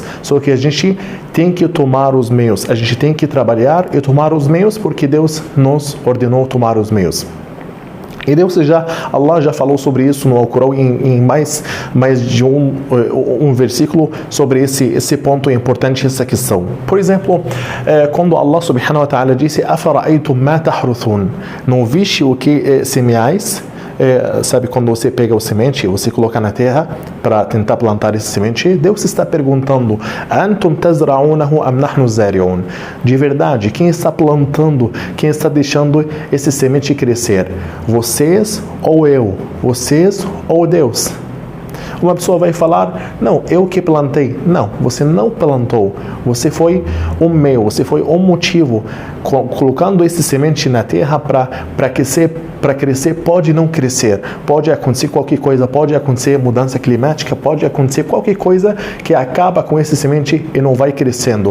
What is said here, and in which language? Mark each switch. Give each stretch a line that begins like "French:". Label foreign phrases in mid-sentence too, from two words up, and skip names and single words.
Portuguese: Só que a gente tem que tomar os meios, a gente tem que trabalhar e tomar os meios, porque Deus nos ordenou tomar os meios. E Allah já falou sobre isso no Alcorão em mais de um versículo sobre esse ponto importante, essa questão. Por exemplo, quando Allah
Arabic: سبحانه وتعالى
Portuguese: disse:
Arabic: أفرأيتم ما تحرثون,
Portuguese: não viste o que semeais? Sabe quando você pega o semente, você coloca na terra para tentar plantar esse semente? Deus está perguntando:
Arabic: أنتم تزرعونه أم نحن زارعون?
Portuguese: De verdade, quem está plantando, quem está deixando esse semente crescer? Vocês ou eu? Vocês ou Deus? Uma pessoa vai falar, não, eu que plantei. Não, você não plantou. Você foi um meio, você foi um motivo, colocando esse semente na terra para crescer, pode não crescer, pode acontecer qualquer coisa, pode acontecer mudança climática, pode acontecer qualquer coisa que acaba com esse semente e não vai crescendo.